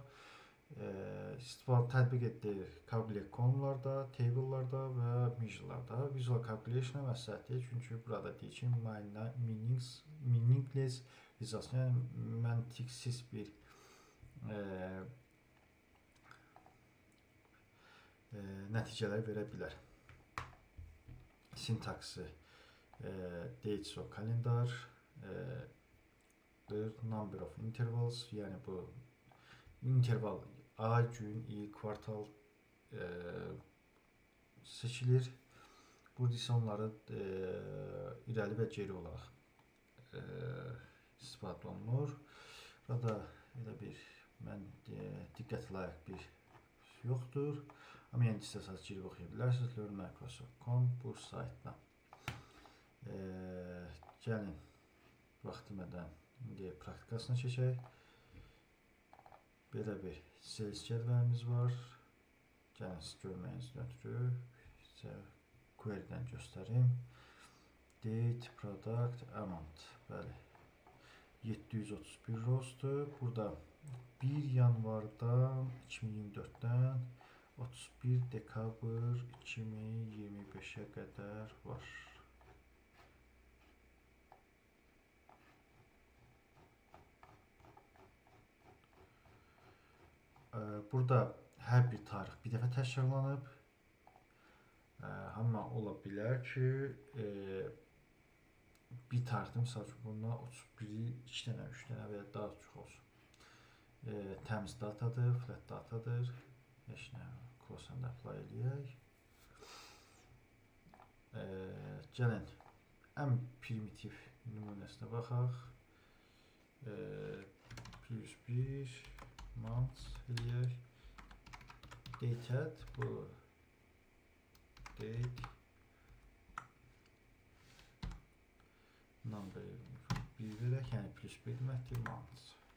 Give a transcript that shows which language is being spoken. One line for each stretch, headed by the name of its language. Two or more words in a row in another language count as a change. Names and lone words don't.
Azerbaijani: İstifadə tətbiq etdiyi Calculate konularda, table'larda və measure'larda Visual Calculation-a məsləhətdir. Çünki burada deyir ki,
English: meaningless results,
Azerbaijani: yəni məntiqsiz bir nəticələr verə bilər.
English: Sintaksı dates of calendar, number of intervals,
Azerbaijani: yəni bu interval ay, gün, il, kvartal seçilir. Burada isə onları irəli və geri olaraq istifadə olunur. Burada elə bir diqqət layiq bir yoxdur. Amma yəni istəsəniz girib oxuya bilərsiniz. learn-microsoft.com bu saytdan. Gəlin vaxt bilmədən indi praktikasına keçək. Belə bir sales cədvəlimiz var. Gəlin siz görməyinizdən ötürü sizə query-dən göstərim.
English: Date, product, amount.
Azerbaijani: Bəli. 731 rostdur. Burada 1 yanvardan 2024-dən 31 dekabr 2025-ə qədər var. Burada hər bir tarix bir dəfə təkrarlanıb. Amma ola bilər ki, bir tarixdə misal üçün bundan 31-i 2 dənə, 3 dənə və ya daha çox olsun. Təmiz datadır, flat datadır. Heç nə,
English: close and apply eləyək.
Azerbaijani: Gəlin ən primitiv nümunəsinə baxaq. +1 months eləyək. Dated, bu
English: date number
Azerbaijani: 1 verək, yəni +1 deməkdir, months.